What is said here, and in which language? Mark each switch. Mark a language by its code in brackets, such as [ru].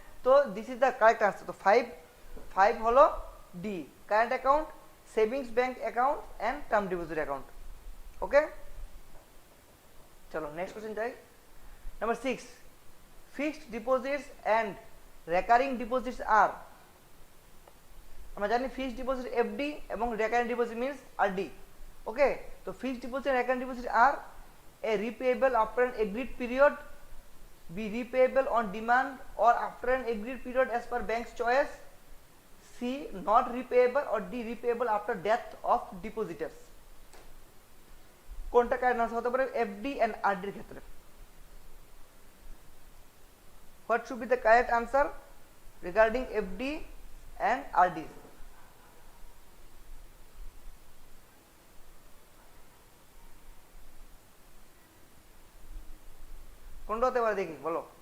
[en] তো this is the correct answer. [bn] তো 5 হলো D, [en] Current account, savings bank account and term deposit account. Okay, [bn] চলো [en] Next question যাই। Number 6, fixed deposits and recurring deposits আর, [bn] আমরা জানি [en] Fixed deposit FD এবং recurring deposit means RD. Okay, তো fixed deposit recurring deposit are A repayable after an agreed period, B repayable on demand or after an agreed period as per bank's choice, C not repayable or D repayable after death of depositors। [bn] কোনটা [en] correct answer [bn] হতে পারে FD and RD এর ক্ষেত্রে? [en] what should be the correct answer regarding FD and RD? [bn] কোনটা হতে পারে দেখি বলো।